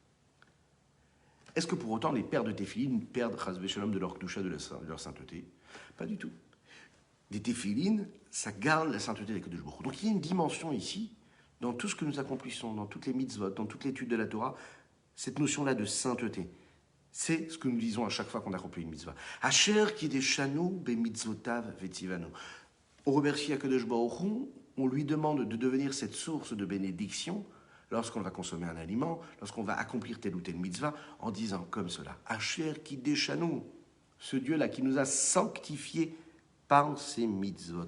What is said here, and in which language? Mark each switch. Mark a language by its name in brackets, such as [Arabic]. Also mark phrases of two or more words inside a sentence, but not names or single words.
[French] Est-ce que pour autant les pères de téfilines perdent [Hebrew] חס ושלום [French] de leur kedusha, de leur sainteté? Pas du tout. Des téfilines, ça garde la sainteté des [Hebrew] קדוש ברוך הוא. [French] Donc il y a une dimension ici dans tout ce que nous accomplissons, dans toutes les mitzvot, dans toute l'étude de la Torah, cette notion-là de sainteté. C'est ce que nous disons à chaque fois qu'on accomplit une mitzvah. [Hebrew] אשר קידשנו ב מצוותיו וציוונו. [French] On remercie [Hebrew] הקדוש ברוך הוא, [French] on lui demande de devenir cette source de bénédiction lorsqu'on va consommer un aliment, lorsqu'on va accomplir telle ou telle mitzvah, en disant comme cela, [Hebrew] אשר קידשנו, [French] ce Dieu-là qui nous a sanctifiés par ses mitzvot.